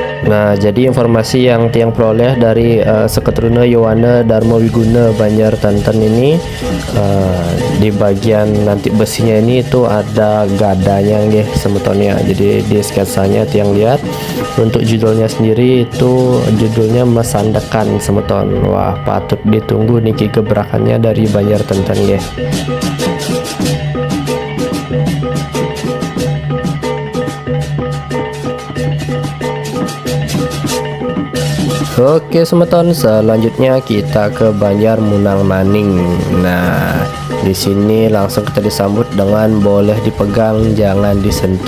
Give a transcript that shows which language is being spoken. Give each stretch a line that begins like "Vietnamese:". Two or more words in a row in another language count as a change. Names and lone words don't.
Indonesian: Nah, jadi informasi yang tiang peroleh dari Seketruna Yowana Dharma Wiguna Banjar Tanten ini, di bagian nanti besinya ini itu ada gadanya nggih semetonnya. Jadi di sketsanya tiang lihat untuk judulnya sendiri itu judulnya Mesandekan semeton. Wah, patut ditunggu niki gebrakannya dari Banjar Tanten nggih. Oke semeton, selanjutnya kita ke Banjar Munang Maning. Nah, di sini langsung kita disambut dengan boleh dipegang, jangan disentuh.